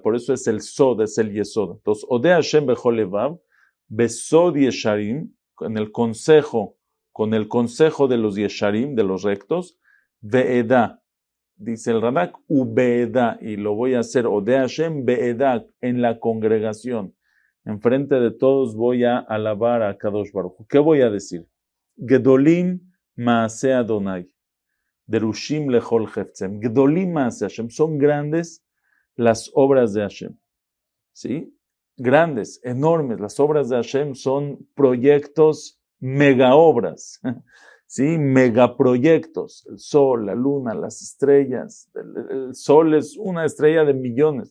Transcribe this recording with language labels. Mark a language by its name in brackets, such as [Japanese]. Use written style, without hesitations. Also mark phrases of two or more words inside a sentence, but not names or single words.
[Spanish] Por eso es el Sod, es el Yesod. Entonces, [Hebrew] אודה השם בכל לבב בסוד ישרים, [Spanish] con el consejo de los Yesharim, de los rectos, Ve'eda, dice el Radak, Ube'eda, y lo voy a hacer, [Hebrew] אודה השם בעדה, [Spanish] en la congregación. Enfrente de todos voy a alabar a [Hebrew] קדוש ברוך הוא. [Spanish] ¿Qué voy a decir? [Hebrew] גדולים מעשי אדני. דרושים לכל חפציהם. גדולים מעשי השם. [Spanish] Son grandes las obras de Hashem. ¿Sí? Grandes, enormes. Las obras de Hashem son proyectos, megaobras. ¿Sí? Megaproyectos. El sol, la luna, las estrellas. El sol es una estrella de millones.